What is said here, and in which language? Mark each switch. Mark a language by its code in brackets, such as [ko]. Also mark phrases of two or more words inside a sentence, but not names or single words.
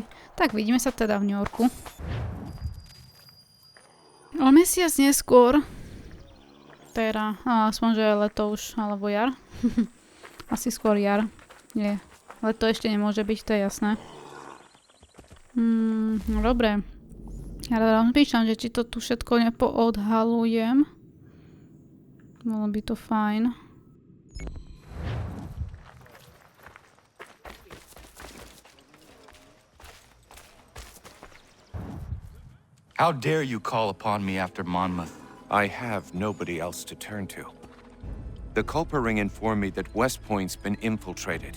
[sk] Tak vidíme sa teda v New Yorku. O mesiac neskôr, teda, aspoň, že je leto už, alebo jar. Asi skôr jar. Nie, leto ešte nemôže byť, to je jasné. No dobre. Ja rozmýšľam, že či to tu všetko nepoodhalujem. Bolo by to fajn. [en] How dare you call upon me after Monmouth? I have nobody else to turn to. The Culper Ring informed me that West Point's been infiltrated.